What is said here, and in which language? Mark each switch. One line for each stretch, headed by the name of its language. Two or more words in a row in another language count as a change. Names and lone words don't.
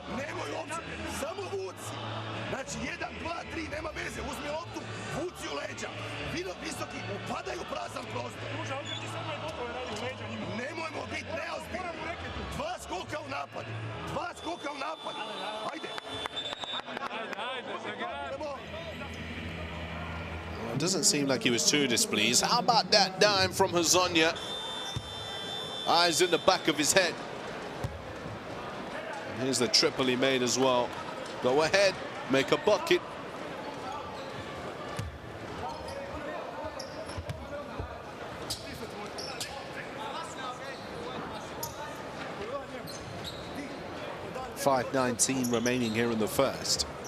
Serbian: Znači 1, 2, 3, nema veze, uzmi loptu, vuci u leđa. Visoki upadaju u prazan prostor. Druže, okreći samo je gotovo je radi u leđa njima. Nemojmo biti neozbiljni. Dva skoka u napadu. Dva skoka u napadu. Ajde. Ajde, zagraj.
English: It doesn't seem like he was too displeased. How about that dime from Hazonia? Eyes in the back of his head. And here's the triple he made as well. Go ahead, make a bucket. .5:19 remaining here in the first.